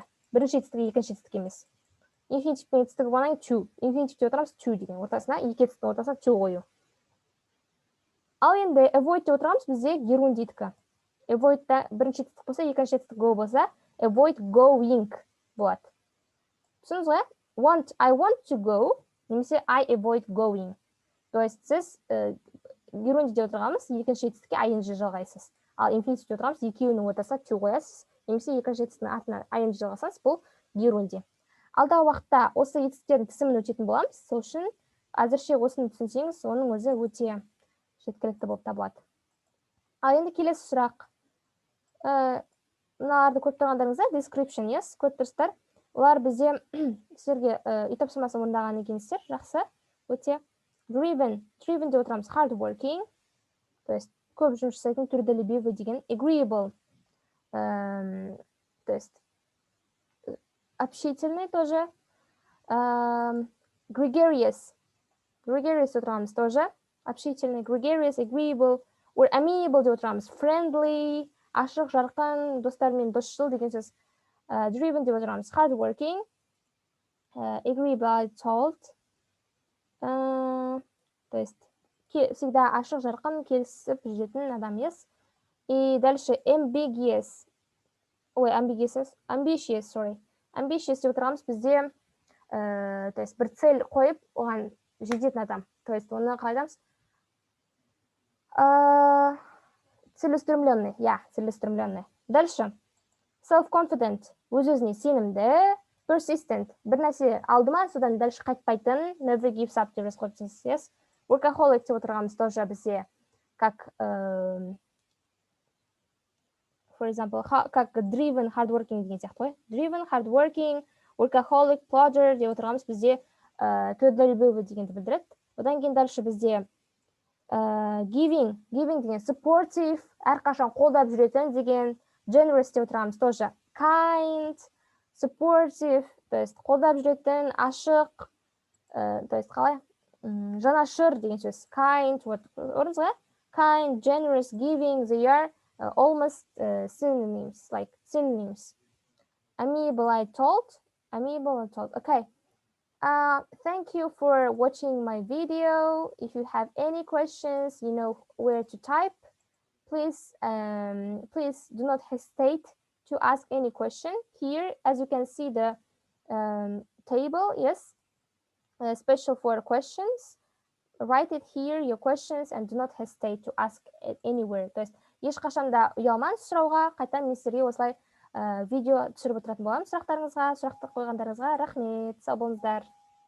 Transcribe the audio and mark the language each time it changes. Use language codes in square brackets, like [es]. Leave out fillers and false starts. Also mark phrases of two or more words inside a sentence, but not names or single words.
[kk] Бірінші етістігі екінші етістік емес. Инфинитивтің етістігі болған to. Инфинитивте отырамыз to деген. Ортасына, екі етістіктің ортасына to қою. Ал енді avoidте отырамыз бізде gerund дейтікі. Avoidта бірінші етістік болса, екінші етістік go болса, [en] avoid going [kk] болады. Түсініңіз ғой? [en] I want to go, немесе I avoid going. [ru] То есть [kk] сіз gerundде отырғаныз, екінші етістікке ing жалғайсыз. Ал инфинитивте отырғаныз, екеуінің ортасына to қоясыз, немесе екінші етістіктің артына ing жалғасаңыз, бұл gerundде. Алдағы уақытта осы етістіктердің тізімін өтетін боламыз. Сол үшін әзірше осыны түсінсеңіз, оның өзі өте жеткілікті болып табылады. Ал енді келесі сұрақ. Мыналарды көріп тұрғандарыңызда description, yes, көріп тұрсыздар. Олар бізде сіздерге үй тапсырмасын орындаған екенсіздер, жақсы, өте. Driven деп отырамыз, [en] hard working, [ru] то есть [kk] көп жұмыс жасайтын, трудолюбивый деген, [ru] agreeable, то есть общительный тоже, gregarious отырамыз тоже, общительный, [en] gregarious, agreeable, or amiable [kk] деп отырамыз, friendly, ашық, жарқын, достармен досшыл деген сөз. Driven деп отырамыз, [en] hard working, agreeable, told, [ru] то есть всегда [kk] ашық, жарқын, келісіп жүретін адам ес. [ru] И дальше [kk] ambitious деп отырамыз бізде, [ru] то есть [kk] бір цель қойып, оған жететін адам. [ru] То есть [kk] оны қалайдамыз? [ru] Целеустремленный, целеустремленный. [en] Дальше self-confident, [kk] өз-өзіне сенімді, persistent, бір нәрсе алдыма, содан дальше қайтпайтын, [en] never gives up деп жазып қойыпсыз. [kk] Workaholic деп отырғанымыз тоже бізде как, [en] for example, [kk] как [en] driven, hardworking [kk] деген сияқты ғой. [en] Driven, hardworking, workaholic, plodger [kk] деп отырғанымыз бізде трудолюбивый дегенді білдіреді. Одан кейін дальше бізде giving деген supportive, әрқашан қолдап жүретін деген, generous деп отырғанымыз тоже [en] kind, supportive, [ru] то есть [kk] қолдап жүретін, ашық, [ru] то есть [kk] қалай? Жанашыр деген сөз. Kind, орыңыз ғой? [en] Kind, generous, giving, they are almost synonyms, like synonyms. Amiable, I told. Okay. Thank you for watching my video. If you have any questions, you know where to type. Please do not hesitate to ask any question. Here, as you can see, the table, yes, special for questions. Write it here, your questions, and do not hesitate to ask it anywhere. [ru] То есть, [kk] ешқашанда ұялмаңыз сұрауға, қайтадан мен сіздерге осылай видео түсіріп отыратын боламын сұрақтарыңызға, сұрақты қойғандарыңызға рахмет, сау болыңыздар.